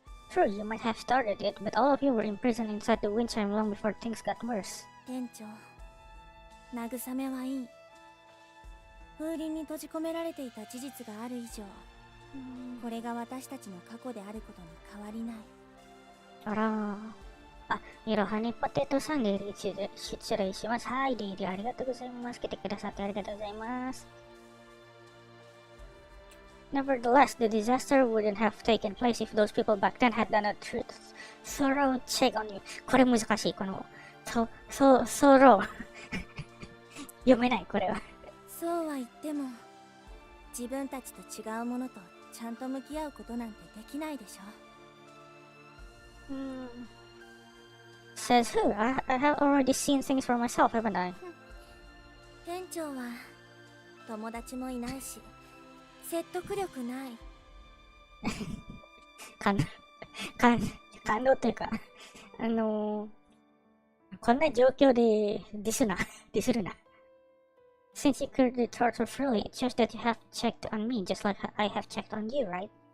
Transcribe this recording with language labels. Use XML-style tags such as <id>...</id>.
<en>True, you might have started it, but all of you were imprisoned inside the wind chime long before things got worse.</en> <ja>店長、慰めはいい。風鈴に閉じ込められていた事実がある以上、これが私たちの過去であることに変わりない。あらいろはにポテトさんで失礼します。はい、デイリーありがとうございます。来てくださってありがとうございます。</ja> <en>Nevertheless, the disaster wouldn't have taken place if those people back then had done a thorough check on you.</en> <ja>これ難しい、この、thorough 読めない、これは。そうは言っても、自分たちと違うものとちゃんと向き合うことなんてできないでしょ。</ja> <en>Says who? I have already seen things for myself, haven't I?</en> <ja>店長は友達もいないし説得力ない。感動というか、こんな状況でディスるな。</ja> <en>Since you could retort so freely, it shows that you have checked on me just like I have checked on you, right?</en>